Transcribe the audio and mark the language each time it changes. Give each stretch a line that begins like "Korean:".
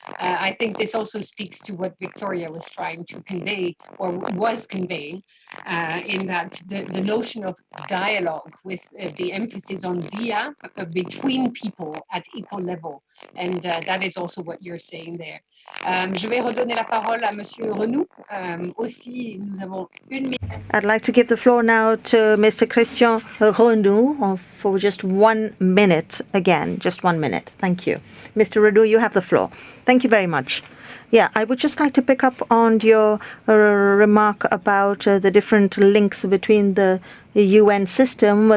English: I think this also speaks to what Victoria was trying to convey, or was conveying, in that the notion of dialogue with the emphasis on dia between people at equal level. And that is also what you're saying there.
French: Je vais redonner la parole à Monsieur Renou. Aussi, nous avons une minute.
English: I'd like to give the floor now to Mr. Christian Renou for just 1 minute again, just 1 minute. Thank you. Mr. Renou, you have the floor. Thank you very much. Yeah, I would just like to pick up on your remark about the different links between the UN system.